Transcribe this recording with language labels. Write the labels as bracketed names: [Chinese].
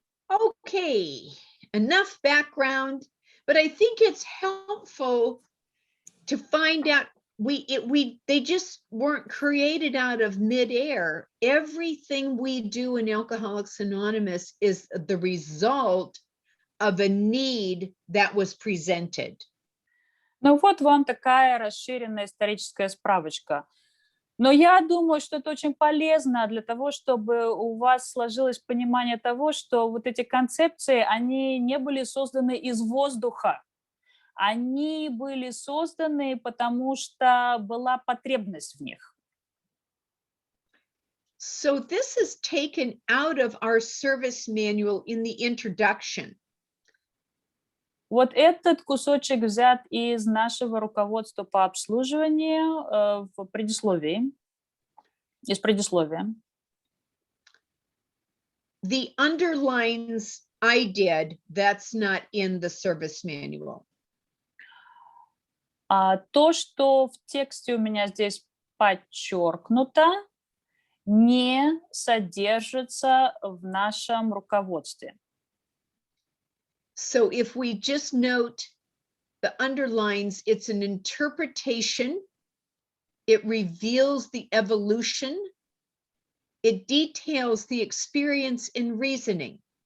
[English] Okay, enough background, but I think it's helpful to find out they just weren't created out of midair. Everything we do in Alcoholics Anonymous is the result of a need that was presented. [Russian] Ну вот вам такая расширенная историческая справочка. Но я думаю, что это очень полезно для того, чтобы у вас сложилось понимание того, что вот эти концепции, они не были созданы из воздуха. Они были созданы, потому что была потребность в них. [English] So this is taken out of our service manual in the introduction. [Russian] Вот этот кусочек взят из нашего руководства по обслуживанию в предисловии, из предисловия. [English] The underlines I did, that's not in the service manual. [Russian] То, что в тексте у меня здесь подчеркнуто, не содержится в нашем руководстве. [English] So if we just note the underlines, it's an interpretation, it reveals the evolution, it details the experience in reasoning.